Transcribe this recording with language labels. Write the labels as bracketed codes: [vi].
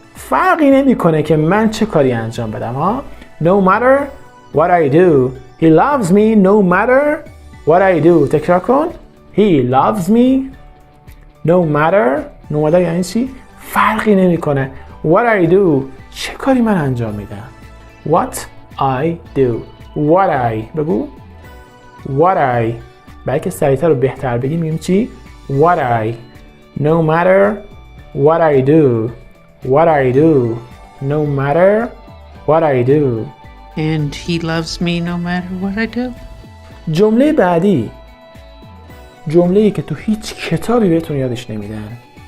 [fa] فرقی نمیکنه که من چه کاری انجام بدم ها. [en] No matter what I do. He loves me no matter what I do. [fa] تکرار کن. [en] He loves me no matter [fa] یعنی چی؟ فرقی نمیکنه. [en] What I do. [fa] چه کاری من انجام میدم. [en] What I do. What I. [fa] بگو. [en] What I. [fa] برای که سریعتر رو بهتر بگیم میگیم چی؟ [en] What I. No matter what I do. What I do. No matter what I do. And he loves me no matter what I do. [fa] جمله بعدی جمله‌ای که تو هیچ کتابی بهتون یادش نمیدن.